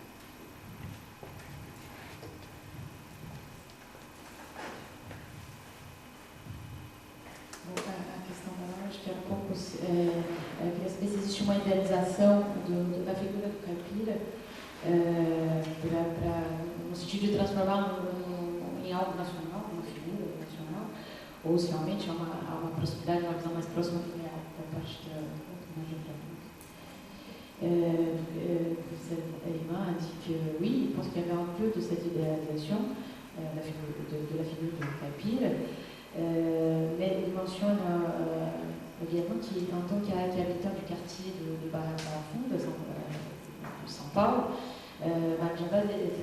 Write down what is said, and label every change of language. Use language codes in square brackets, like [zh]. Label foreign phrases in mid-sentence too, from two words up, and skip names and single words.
[pt] A questão da acho que era um pouco queria saber se existe uma idealização da figura do caipira no sentido de transformar em algo nacional, uma figura nacional, ou se realmente há uma proximidade, uma visão mais próxima do real da parte da [fr] cette Emma a dit que oui, il pense qu'il y avait un peu de cette idéalisation de la figure de caipira, mais il mentionne également qu'en tant qu'habitant du quartier de Barra Funda, de São Paulo, Mário de Andrade